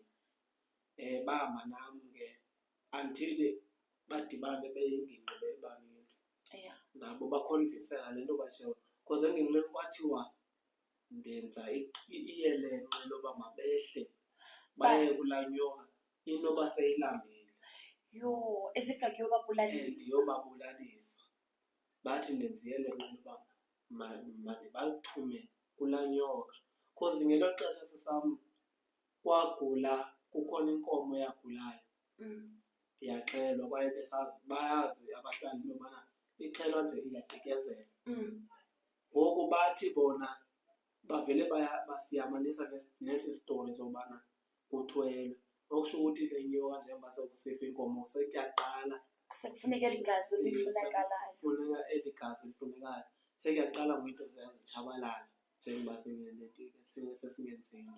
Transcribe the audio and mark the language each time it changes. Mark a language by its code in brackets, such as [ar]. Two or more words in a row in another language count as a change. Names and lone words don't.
[xh] Bahamba nam ke until badibane beyingingqi bebanintsi. Nabo bakhonvinseka le nto batsho, because engingqini kwathiwa ndenza iyelenqe loba mabehle baye kulaa nyoka inoba seyilambile. Yho, [en] as if like yobabulalisa. [xh] Ndiyobabulalisa. Bathi ndenza iyelenqe loba mandibalithume kulaa nyoka. Because ngelo xesha sisam kwagula, kukhona inkomo eyagulayo. Iyaxhelwa kwaye bayazi abahlali into yobana ixhelwa nje iyagqityezelwa. Ngoku bathi bona bavele basiyamanisa nesi sitori sobana kuthwelwe. [zu] okusho ukuthi le nyoka njengoba sekusifa inkomo sekuyaqala sekufuneka eli gazi lifunekalayo. kufuneka eli gazi lifunekayo sekuyaqala ngento ziyazitshabalala njengoba sesingenzi into.